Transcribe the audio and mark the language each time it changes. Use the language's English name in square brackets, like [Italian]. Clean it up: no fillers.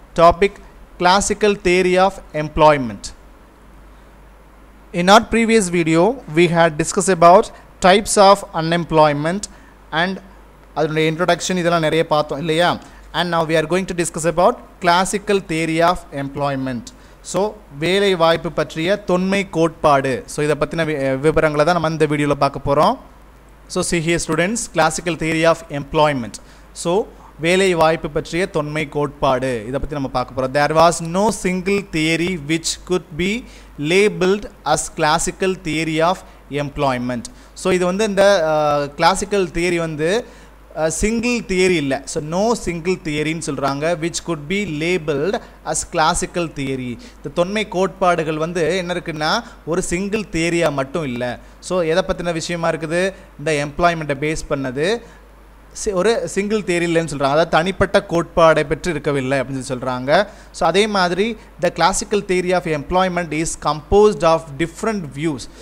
[English] Topic classical theory of employment. In our previous video, we had discussed about types of unemployment and [Tamil] அதோட introduction இதெல்லாம் நிறைய பார்த்தோம் இல்லையா? [English] And now we are going to discuss about classical theory of employment. [Tamil] So வேலை வாய்ப்பு பற்றிய தொன்மை கோட்பாடு. ஸோ இதை பற்றின விவரங்களை தான் நம்ம இந்த வீடியோவில் பார்க்க போகிறோம். [English] So see here students, classical theory of employment. [Tamil] So வேலை வாய்ப்பு பற்றிய தொன்மை கோட்பாடு இதை பற்றி நம்ம பார்க்க போகிறோம். [English] There was no single theory which could be labeled as classical theory of employment. [Tamil] So இது வந்து இந்த classical theory வந்து single theory இல்லை. [English] So no single தியரின்னு சொல்கிறாங்க which could be labeled as classical theory. [Tamil] இந்த தொன்மை கோட்பாடுகள் வந்து என்ன இருக்குன்னா ஒரு சிங்கிள் தியரியாக மட்டும் இல்லை. ஸோ எதை பற்றின விஷயமா இருக்குது, இந்த எம்ப்ளாய்மெண்ட்டை பேஸ் பண்ணது ஒரு சிங்கிள் தியரி இல்லைன்னு சொல்கிறாங்க, அதாவது தனிப்பட்ட கோட்பாடை பெற்று இருக்கவில்லை அப்படின்னு சொல்கிறாங்க. [English] So அதே மாதிரி the classical theory of employment is composed of different views.